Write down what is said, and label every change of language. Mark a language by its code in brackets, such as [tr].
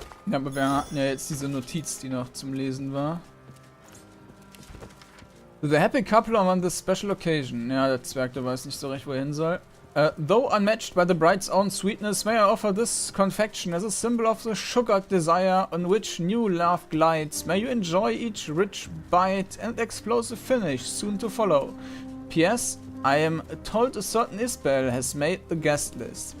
[de] Ja, aber wir hatten ja jetzt diese Notiz, die noch zum Lesen war. [en] The happy couple on this special occasion. [de] Ja, der Zwerg, der weiß nicht so recht, wo er hin soll. [en] Though unmatched by the bride's own sweetness, may I offer this confection as a symbol of the sugared desire on which new love glides. May you enjoy each rich bite and explosive finish soon to follow. P.S. I am told a certain Isabel has made the guest list.